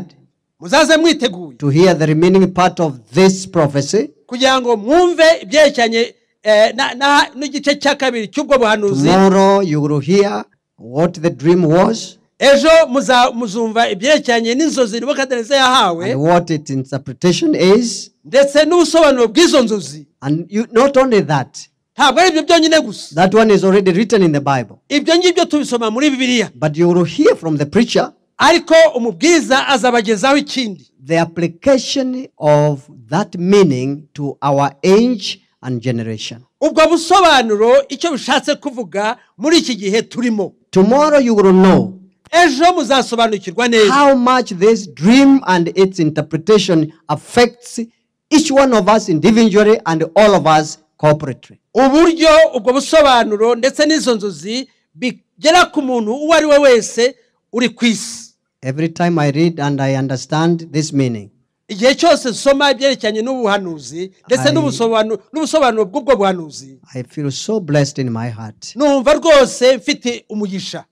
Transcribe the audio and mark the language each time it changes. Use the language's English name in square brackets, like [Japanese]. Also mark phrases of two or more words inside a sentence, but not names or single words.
[Kinyarwanda] muzaze mwiteguye [English] to hear the remaining part of this prophecy. [Kinyarwanda] kugira ngo mwumve ibyerekeranye n'igice cya kabiri cy'ubwo buhanuzi. [English] Tomorrow you will hear what the dream was. [Kinyarwanda] Ejo muzumva ibyerekeranye n'inzozi Nebukadinezari yahawe [English] And what its interpretation is. [Kinyarwanda] ndetse n'ubusobanuro bw'izo nzozi. [English] And not only that, [Kinyarwanda] Ntabwo ari ibyo byonyine gusa. [English] that one is already written in the Bible. [Kinyarwanda] Ibyo ngibyo tubisoma muri Bibiliya. [English] But you will hear from the preacher [Kinyarwanda] Ariko umubwiriza azabagezaho ikindi. [English] the application of that meaning to our age and generation. [Kinyarwanda] Ubwo busobanuro icyo bishatse kuvuga muri iki gihe turimo. [English] Tomorrow you will know [Kinyarwanda] Ejo muzasobanukirwa neza [English] how much this dream and its interpretation affects each one of us individually and all of us corporately. [Kinyarwanda] uburyo ubwo busobanuro ndetse n'izo nzozi bigera ku muntu uwo ari we wese uri ku isi. [English] Every time I read and I understand this meaning, [Kinyarwanda] Igihe cyose nsoma ibyerekeranye n'ubuhanuzi ndetse n'ubusobanuro bw'ubwo buhanuzi, [English] I feel so blessed in my heart. [Kinyarwanda] numva rwose mfite umugisha.